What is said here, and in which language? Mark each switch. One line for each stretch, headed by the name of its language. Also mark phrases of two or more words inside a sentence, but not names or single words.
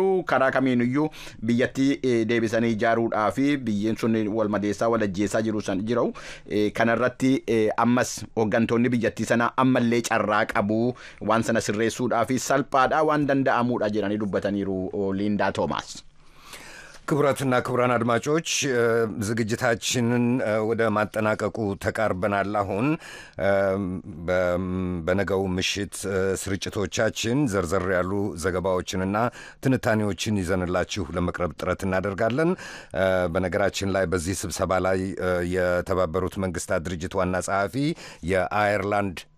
Oromo: Karaa kamiiniyyuu biyyatti deebisanii ijaaruudhaa fi biyyeen sun wal madeessaa wal ajjeessaa jiru kanarratti ammas hooggantoonni biyyattii sana ammallee carraa qabu waan sana sirreessuudhaa fi salphaadhaa waan danda'amuudha jedhanii dubbataniiru Linda Thomas.
Amharic: ክቡራትና ክቡራን አድማጮች ዝግጅታችንን ወደ ማጠናቀቁ ተቃርበናል። አሁን በነገው ምሽት ስርጭቶቻችን ዘርዘር ያሉ ዘገባዎችንና ትንታኔዎችን ይዘንላችሁ ለመቅረብ ጥረት እናደርጋለን። በነገራችን ላይ በዚህ ስብሰባ ላይ የተባበሩት መንግስታት ድርጅት ዋና ጸሐፊ የአየርላንድ